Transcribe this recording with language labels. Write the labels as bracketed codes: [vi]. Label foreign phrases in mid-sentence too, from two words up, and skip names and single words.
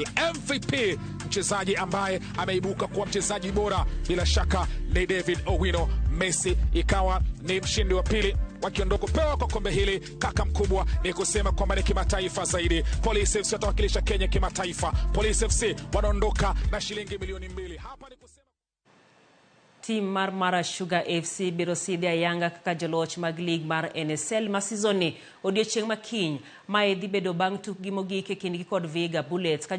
[sw] MVP mchezaji ambaye ameibuka kuwa mchezaji bora bila shaka ni David Owino. Messi ikawa ni mshindi wa pili, wakiondoka kupewa kwa kombe hili. Kaka mkubwa ni kusema kwamba ni kimataifa zaidi. Police FC watawakilisha Kenya kimataifa. Police FC wanaondoka na shilingi milioni 2. Hapa ni kusema [luo] Team mar Mara Sugar FC biro sidhia Yanga kaka joloch mag lig mar NSL masizoni odiochieng' makiny mae dhi bedo bang' tukgi mogik e kindgi kod Vihiga Bullets.